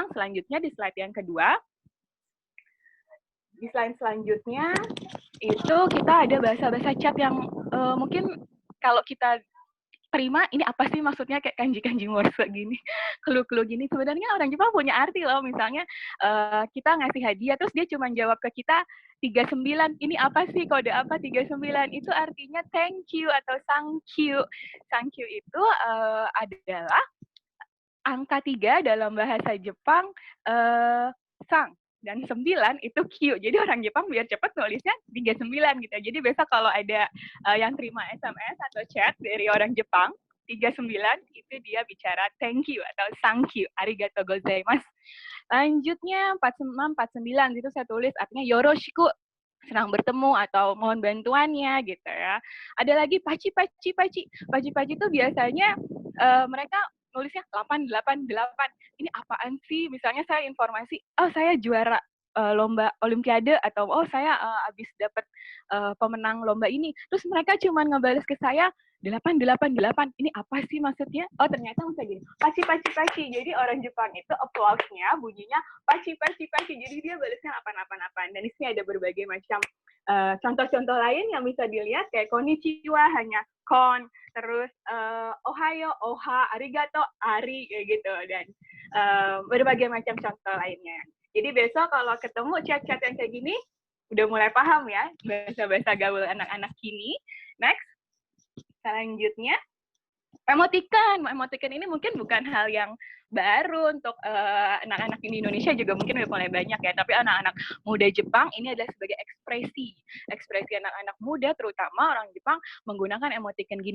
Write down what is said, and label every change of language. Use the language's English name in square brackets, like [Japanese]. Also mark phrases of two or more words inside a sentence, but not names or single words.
[Indonesian] Selanjutnya di slide yang kedua. Di slide selanjutnya itu kita ada bahasa-bahasa chat yang mungkin kalau kita terima, ini apa sih maksudnya kayak kanji-kanji morse gini, clue-clue gini. Sebenarnya orang Jepang punya arti loh. Misalnya kita ngasih hadiah, terus dia cuma jawab ke kita 39. Ini apa sih, kode apa 39? Itu artinya [English] thank you [Indonesian] atau [English] thank you. Thank you [Indonesian] itu adalah angka 3 dalam bahasa Jepang sang. dan 9 itu Q. Jadi orang Jepang biar cepat nulisnya 39 gitu. Jadi besok kalau ada yang terima SMS atau chat dari orang Jepang, 39 itu dia bicara [English] thank you [Indonesian] atau [English] thank you, [Japanese] ありがとうございます. [Indonesian] Lanjutnya 46, 49 itu saya tulis artinya yoroshiku, senang bertemu atau mohon bantuannya gitu ya. Ada lagi paci. Paci itu biasanya mereka nulisnya 888. Ini apaan sih? Misalnya saya informasi, oh saya juara lomba olimpiade atau oh saya habis dapat pemenang lomba ini. Terus mereka cuma ngebales ke saya 888. Ini apa sih maksudnya? Oh ternyata misalnya gini, paci. Jadi orang Jepang itu applause-nya bunyinya paci. Jadi dia balesnya 888. Dan di sini ada berbagai macam contoh-contoh lain yang bisa dilihat kayak konnichiwa hanya kon, terus ohayo, oha, arigato, ari kayak gitu, dan berbagai macam contoh lainnya. Jadi besok kalau ketemu chat-chat yang kayak gini udah mulai paham ya bahasa-bahasa gaul anak-anak kini. Next, selanjutnya emoticon. Emoticon ini mungkin bukan hal yang baru untuk anak-anak di Indonesia, juga mungkin udah mulai banyak ya, tapi anak-anak muda Jepang ini adalah sebagai ekspresi anak-anak muda terutama orang Jepang menggunakan emoticon gini.